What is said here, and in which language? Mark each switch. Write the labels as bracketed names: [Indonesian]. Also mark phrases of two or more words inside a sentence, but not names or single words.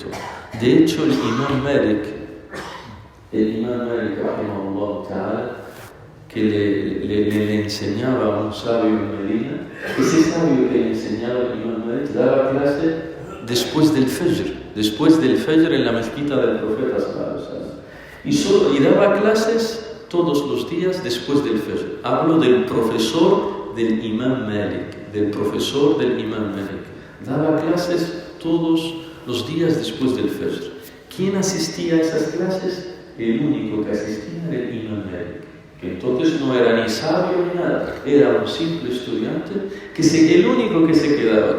[Spanish] De hecho, el Imam Malik, [Arabic] رحمه الله تعالى, [Spanish] que le enseñaba a un sabio en Medina, ese sabio que le enseñaba al Imam Malik daba clase después del Fajr en la mezquita del profeta [Arabic] صلى الله عليه وسلم, [Spanish] y daba clases todos los días después del Fajr. Hablo del profesor del Imam Malik, daba clases todos los días después del Fajr. ¿Quién asistía a esas clases? El único que asistía era el Imam Malik, que entonces no era ni sabio ni nada, era un simple estudiante, el único que se quedaba.